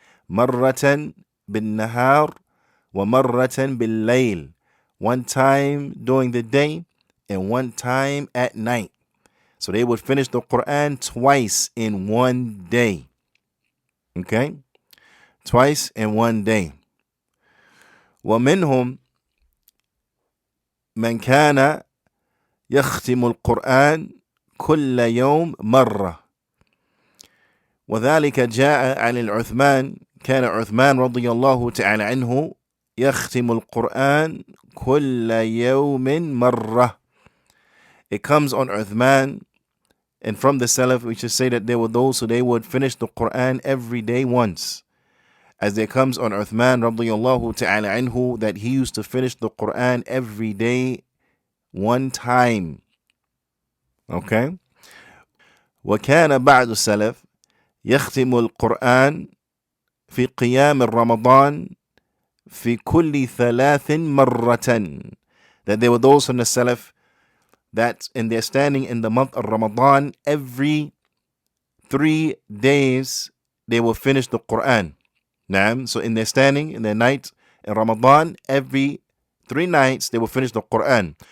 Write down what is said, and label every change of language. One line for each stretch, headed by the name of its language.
Arabic: مرة بالنهار ومرة بالليل,
English: one time during the day and one time at night. So they would finish the Qur'an twice in one day. Okay? Twice in one day.
Arabic: ومنهم من كان يختم القرآن كل يوم مرة. وذلك جاء عن العثمان، كان عثمان رضي الله تعالى عنه يختم القرآن كل يوم مرة.
English: It comes on Uthman, and from the Salaf we should say that there were those who they would finish the Quran every day once. As there comes on Uthman radiyallahu ta'ala anhu that he used to finish the Quran every day one time. Okay?
Arabic: وكان بعض السلف يختم القرآن في قيام رمضان في كل 3 مرة.
English: That there were those from the Salaf that in their standing in the month of Ramadan, every 3 days they will finish the Quran. So in their standing, in their night in Ramadan, every 3 nights they will finish the Quran.